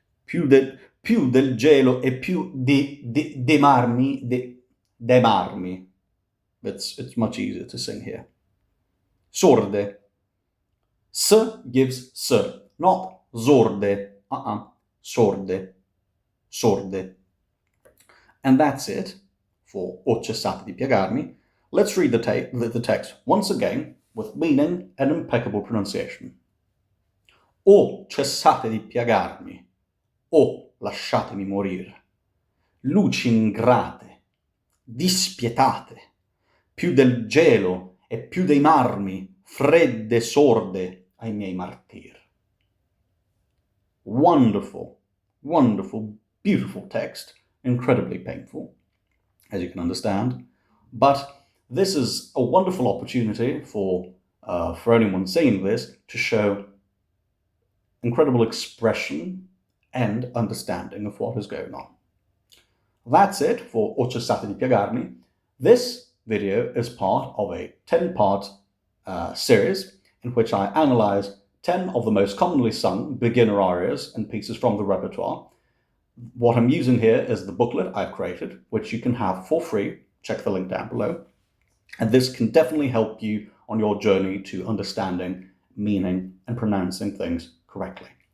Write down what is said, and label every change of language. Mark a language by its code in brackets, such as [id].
[it] Più del gelo e più dei marmi, dei marmi. [en] It's much easier to sing here. Sorde. S gives s, not zorde. Sorde. Sorde. And that's it for O cessate di piagarmi. Let's read the text once again with meaning and impeccable pronunciation. [it] O cessate di piagarmi, o lasciatemi morire. Luci ingrate, dispietate, più del gelo e più dei marmi, fredde sorde ai miei martir. [en] Wonderful, wonderful, beautiful text, incredibly painful, as you can understand, but this is a wonderful opportunity for anyone seeing this to show incredible expression and understanding of what is going on. That's it for O cessate di piagarmi. This video is part of a 10-part series in which I analyze 10 of the most commonly sung beginner arias and pieces from the repertoire. What I'm using here is the booklet I've created, which you can have for free. Check the link down below. And this can definitely help you on your journey to understanding, meaning, and pronouncing things correctly.